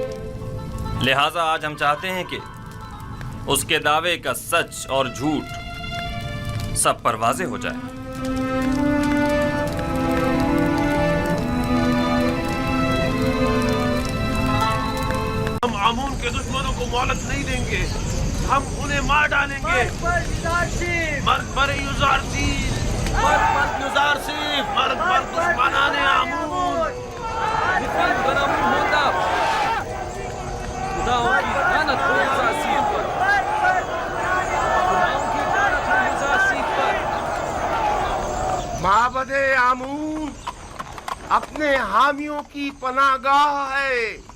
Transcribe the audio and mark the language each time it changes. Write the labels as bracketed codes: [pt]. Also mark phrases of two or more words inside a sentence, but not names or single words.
[ur] لہٰذا آج ہم چاہتے ہیں کہ اس کے دعوے کا سچ اور جھوٹ سب پر واضح ہو جائے۔ ہم آمون کے دشمنوں کو مہلت نہیں دیں گے، ہم انہیں مار ڈالیں گے۔ [fa] مرگ بر یوزار سیف، مرگ بر یوزار سیف، مرگ بر دشمنان آمون۔ [ur] خداؤں کی لعنت ہو یوزار سیف پر، خداؤں کی لعنت ہو یوزار سیف پر۔ معبد آمون اپنے حامیوں کی پناہ گاہ ہے۔